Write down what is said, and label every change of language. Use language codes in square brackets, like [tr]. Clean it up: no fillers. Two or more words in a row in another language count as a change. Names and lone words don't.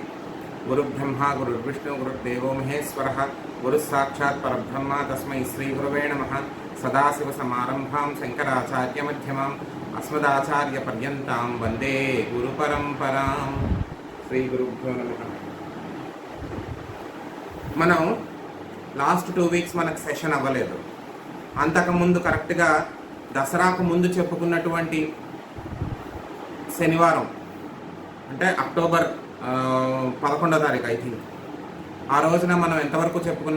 [sa] गुरुब्रह्मा गुरुर्विष्णु गुरुर्देवो महेश्वरः गुरुः साक्षात् परब्रह्म तस्मै श्रीगुरवे नमः। सदाशिवसमारम्भां शङ्कराचार्यमध्यमाम् अस्मदाचार्यपर्यन्तां वन्दे गुरुपरम्परां। श्रीगुरुभ्यो नमः। [te] మనం [en] last 2 weeks [te] మనకు సెషన్ అవ్వలేదు. అంతకుముందు కరెక్ట్గా దసరాకు ముందు చెప్పుకున్నటువంటి శనివారం అంటే అక్టోబర్ 11వ తారీఖు [en] I think [te] ఆ రోజున మనం ఎంతవరకు చెప్పుకున్నాం?